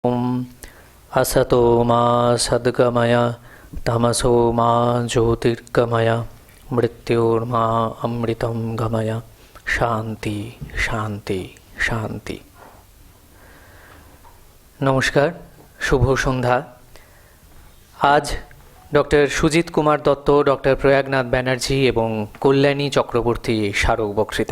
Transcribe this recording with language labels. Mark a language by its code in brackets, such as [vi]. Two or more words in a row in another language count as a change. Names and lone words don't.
[sa] ॐ असतो मा सद्गमय तमसो मा ज्योतिर्गमय मृत्योर्मा अमृतं गमय शान्ति शान्ति शान्ति। [bn] নমস্কার, শুভ সন্ধ্যা। আজ ডক্টর সুজিত কুমার দত্ত, ডক্টর প্রয়াগনাথ ব্যানার্জি এবং কল্যাণী চক্রবর্তী স্মারক বক্তৃতা।